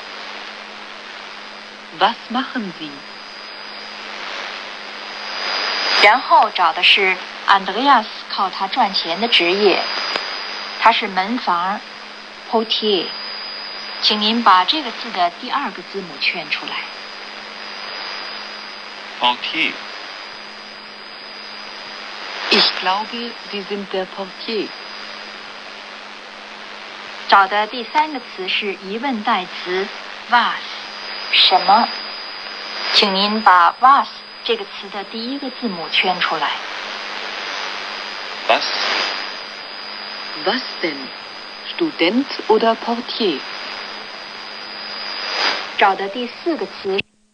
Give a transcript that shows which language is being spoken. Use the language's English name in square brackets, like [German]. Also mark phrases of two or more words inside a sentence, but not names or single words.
[German] Was machen Sie? [Chinese] 然后找的是 Andreas 靠他赚钱的职业，他是门房 Portier， 请您把这个字的第二个字母圈出来。 [German] Portier. Ich glaube, Sie sind der Portier. [Chinese] 找的第三个词是疑问代词 was 什么，请您把 was 这个词的第一个字母圈出来。 [German] Was? Was denn? Student oder Portier? [Chinese] 找的第四个词